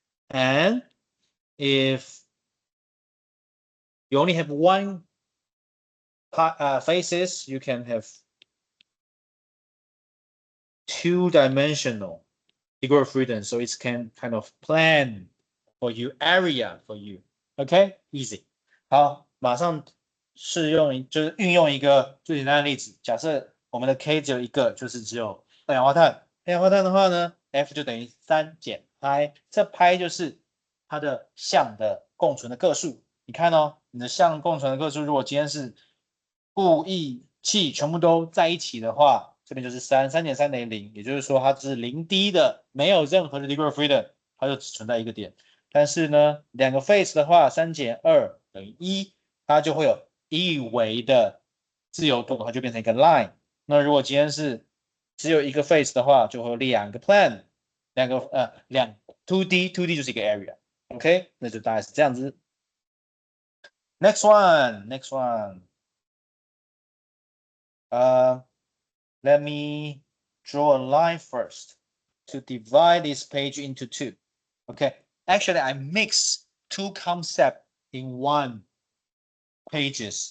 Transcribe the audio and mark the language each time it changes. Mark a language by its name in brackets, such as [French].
[English] And if you only have one phases, you can have two-dimensional degree of freedom. So it can kind of plan for you, area for you. Okay, easy. [Chinese] 好，马上试用，就是运用一个最简单的例子。假设我们的 K 只有一个，就是只有二氧化碳。二氧化碳的话呢 ，F 就等于3减派，这派就是它的相的共存的个数。你看哦，你的相共存的个数，如果今天是固、液、气全部都在一起的话，这边就是3，3减3等于0，也就是说它是0D 的，没有任何的 [English] degree of freedom， [Chinese] 它就只存在一个点。但是呢，两个 phase 的话，3减2等于1，它就会有一维的自由度，它就变成一个 line。那如果今天是只有一个 phase 的话，就会有两个 plan，两 2D 就是一个 area。OK， 那就大概是这样子。 [English] Next one. Let me draw a line first to divide this page into two. Okay, actually I mix two concepts in one page.